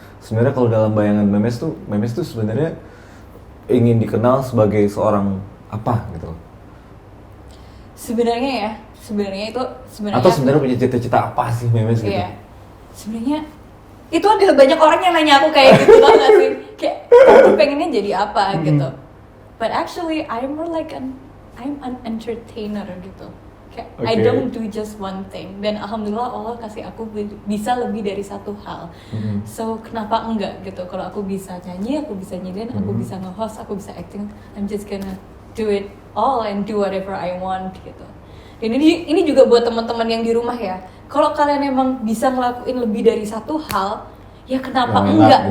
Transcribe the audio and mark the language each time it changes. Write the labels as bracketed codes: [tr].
[id] Sebenarnya kalau dalam bayangan Memes tuh sebenarnya ingin dikenal sebagai seorang apa gitu? Sebenarnya atau sebenarnya punya cita-cita apa sih Memes gitu? Iya. Sebenarnya itu adalah banyak orang yang nanya aku kayak gitu tau gak sih? Kayak aku pengennya jadi apa gitu. [en] But actually I'm an entertainer [id] gitu. Kayak [en] I don't do just one thing. [id] Dan alhamdulillah Allah kasih aku bisa lebih dari satu hal. So kenapa enggak gitu? Kalau aku bisa nyanyi, aku bisa nyediain, aku bisa nge-host, aku bisa acting, [en] I'm just gonna do it all and do whatever I want [id] gitu. Dan ini juga buat teman-teman yang di rumah ya. Kalau kalian emang bisa ngelakuin lebih dari satu hal, ya kenapa enggak